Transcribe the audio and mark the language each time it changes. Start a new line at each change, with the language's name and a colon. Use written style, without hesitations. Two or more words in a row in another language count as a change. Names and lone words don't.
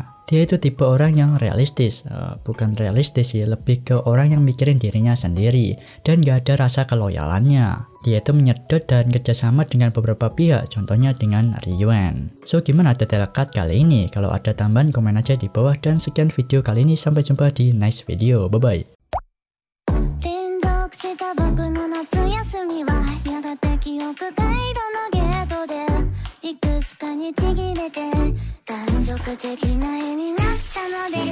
Indonesian: Dia itu tipe orang yang realistis, bukan realistis sih, lebih ke orang yang mikirin dirinya sendiri dan gak ada rasa keloyalannya. Dia itu menyedot dan kerjasama dengan beberapa pihak, contohnya dengan Ryuan. So, gimana detail cut kali ini? Kalau ada tambahan, komen aja di bawah. Dan sekian video kali ini, sampai jumpa di
English: next video.
Indonesian: Bye-bye.
Japanese: 連続した僕の夏休みはやがて記憶回路のゲートでいくつかにちぎれて断続的な絵になったのです